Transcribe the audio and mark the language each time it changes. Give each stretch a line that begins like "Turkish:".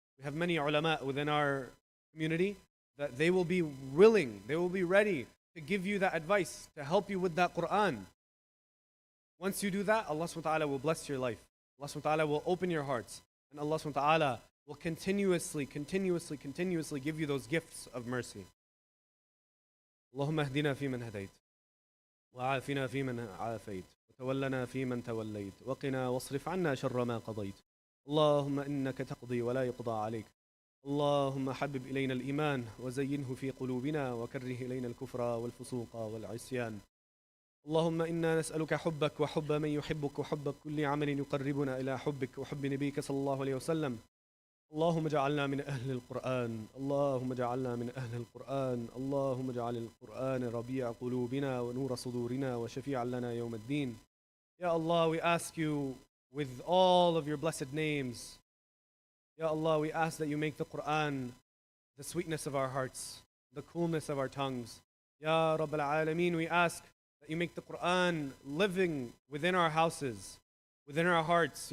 English: We have many ulama within our community that they will be willing, they will be ready to give you that advice, to help you with that Quran. Once you do that, Allah subhanahu wa ta'ala will bless your life. Allah subhanahu wa ta'ala will open your hearts. And Allah subhanahu wa ta'ala will continuously give you those gifts of mercy.
Arabic: Allahumma ahdina fi man hadayt. وعافنا فيمن عافيت وتولنا فيمن توليت وقنا واصرف عنا شر ما قضيت اللهم إنك تقضي ولا يقضى عليك اللهم حبب إلينا الإيمان وزينه في قلوبنا وكره إلينا الكفر والفسوق والعصيان اللهم إنا نسألك حبك وحب من يحبك وحب كل عمل يقربنا إلى حبك وحب نبيك صلى الله عليه وسلم اللهم اجعلنا من أهل القرآن اللهم اجعلنا من أهل القرآن اللهم اجعل القرآن ربيع قلوبنا ونور صدورنا وشفيعا لنا يوم الدين.
English: Ya Allah, we ask you with all of your blessed names. Ya Allah, we ask that you make the Quran the sweetness of our hearts, the coolness of our tongues. Ya Rabb al-Alameen, we ask that you make the Quran living within our houses, within our hearts.